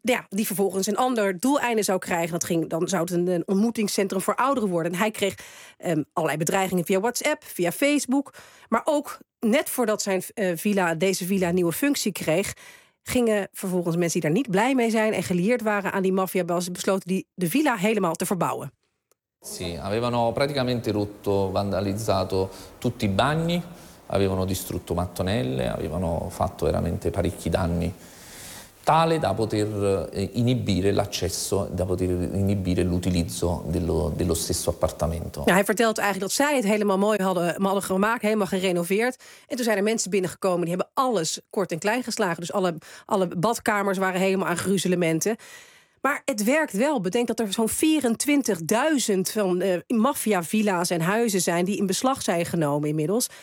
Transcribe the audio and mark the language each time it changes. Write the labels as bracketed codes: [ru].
[nl] Die vervolgens een ander doeleinde zou krijgen. Dan zou het een ontmoetingscentrum voor ouderen worden. En hij kreeg allerlei bedreigingen via WhatsApp, via Facebook. Maar ook net voordat zijn villa een nieuwe functie kreeg, gingen vervolgens mensen die daar niet blij mee zijn en gelieerd waren aan die maffia, besloten de villa helemaal te verbouwen. [it] Sì, avevano praticamente rotto, vandalizzato tutti i bagni, avevano distrutto mattonelle, avevano fatto veramente parecchi danni, tale da poter inibire l'accesso, da poter inibire l'utilizzo dello stesso appartamento. [nl] Ja, hij vertelt eigenlijk dat zij het helemaal mooi hadden gemaakt, helemaal gerenoveerd. En toen zijn er mensen binnengekomen, die hebben alles kort en klein geslagen. Dus alle badkamers waren helemaal aan gruzelementen. Maar het werkt wel. Bedenk dat er zo'n 24.000 van maffia-villa's en huizen zijn die in beslag zijn genomen inmiddels.